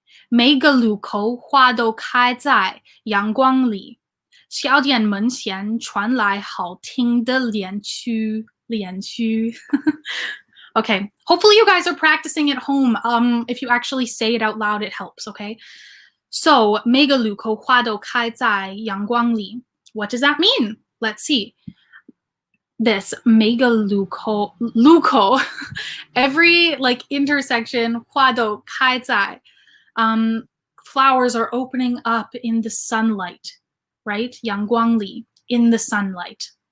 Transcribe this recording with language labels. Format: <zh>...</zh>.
<zh>每个路口花都开在阳光里，小店门前传来好听的恋曲。</zh> <en>Okay, hopefully you guys are practicing at home. If you actually say it out loud, it helps, okay?</en> <zh>So, 每个路口花都开在阳光里.</zh> <en>What does that mean? Let's see. This</en> <zh>每个路口</zh> <en>every like intersection</en> <zh>花都开在</zh> <en>flowers are opening up in the sunlight, right? 阳光里 in the sunlight.</en>